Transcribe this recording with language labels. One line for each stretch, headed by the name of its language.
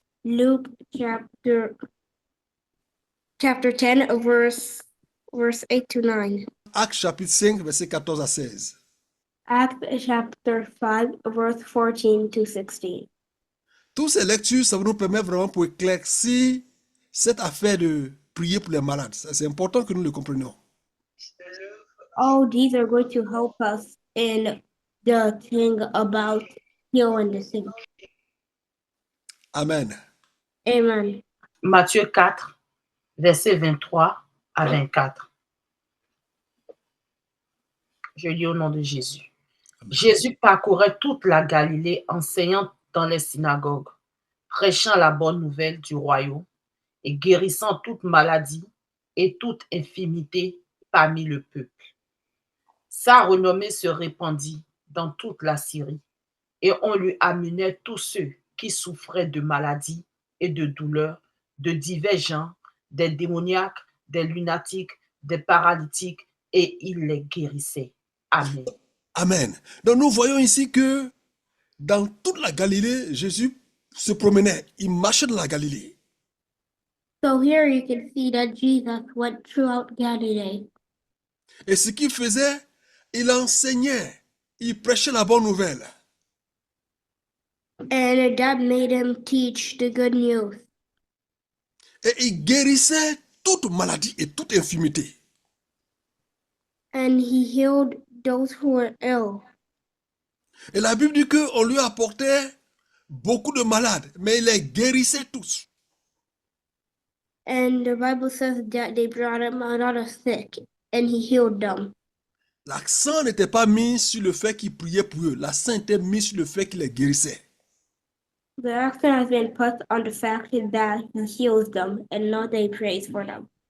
English: Luke chapter 10, verse 8 to 9.
French: Actes chapitre 5, versets 14 à 16.
English: Acts chapter 5, verse 14 to 16.
French: Toutes ces lectures, ça va nous permettre vraiment pour éclaircir cette affaire de prier pour les malades. C'est important que nous le comprenions.
English: All these are going to help us in the thing about healing the sick. Amen. Amen.
French: Matthieu 4, versets 23 à 24. Je lis au nom de Jésus. Jésus parcourait toute la Galilée, enseignant dans les synagogues, prêchant la bonne nouvelle du royaume et guérissant toute maladie et toute infirmité parmi le peuple. Sa renommée se répandit dans toute la Syrie et on lui amenait tous ceux qui souffraient de maladies et de douleurs de divers genres, des démoniaques, des lunatiques, des paralytiques, et il les guérissait. Amen. Amen. Donc nous voyons ici que dans toute la Galilée, Jésus se promenait. Il marchait dans la Galilée.
English: So here you can see that Jesus went throughout Galilee.
French: Et ce qu'il faisait, il enseignait. Il prêchait la bonne nouvelle.
English: And that made him teach the good news.
French: Et il guérissait toute maladie et toute infirmité.
English: And he healed those who were ill.
French: Et la Bible dit qu'on lui apportait beaucoup de malades, mais il les guérissait tous.
English: And the Bible says that they brought him a lot of sick, and he healed them.
French: L'accent n'était pas mis sur le fait qu'il priait pour eux. L'accent était mis sur le fait qu'il les guérissait.
English: The accent has been put on the fact that he heals them and not they prays for them.